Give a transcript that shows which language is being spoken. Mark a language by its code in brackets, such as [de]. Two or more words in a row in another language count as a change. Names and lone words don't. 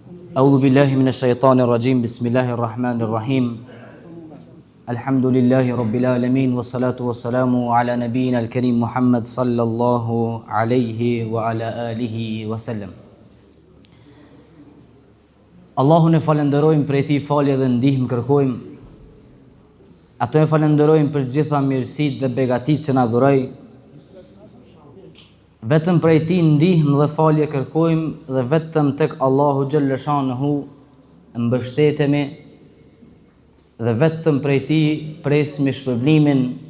[ar] أعوذ بالله من الشيطان الرجيم بسم الله الرحمن الرحيم الحمد لله رب العالمين والصلاة والسلام على نبينا الكريم محمد صلى الله عليه وعلى آله وسلم. [sq] Allahun e falenderojmë për ti falje dhe ndihmë kërkojmë. Ato e falenderojmë për gjitha mirësitë dhe begatitë që na dhuroi. Vetëm prej ti ndihmë dhe falje kërkojmë dhe vetëm tek Allahu [ar] جل شأنه [sq] mbështetemi dhe vetëm prej ti presim shpërblimin.